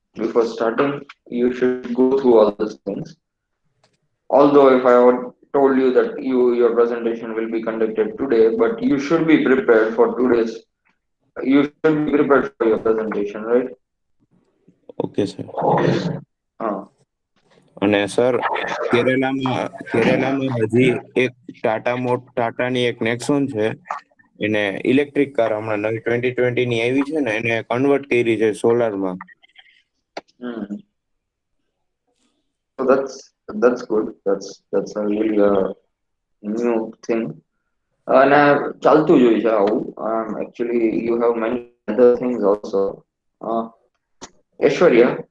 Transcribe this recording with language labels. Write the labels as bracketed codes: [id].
[en] Before starting, you should go through all these things. Although if I would told you that your presentation will be conducted today, but you should be prepared for today's. You should be prepared for your presentation, right? [gu] Okay sir. Uh, અને sir કેરેલામાં હજી એક ટાટાની એક Nexon છે એને electric car હમણાં નવી 2020 ની આવી છે ને એને કન્વર્ટ કરી છે સોલારમાં. hmm. [en] So that's good. That's a really new thing. [gu] અને ચાલતું જ હોય છે આવું. [en] Actually, you have mentioned other things also. Uh, Aishwarya,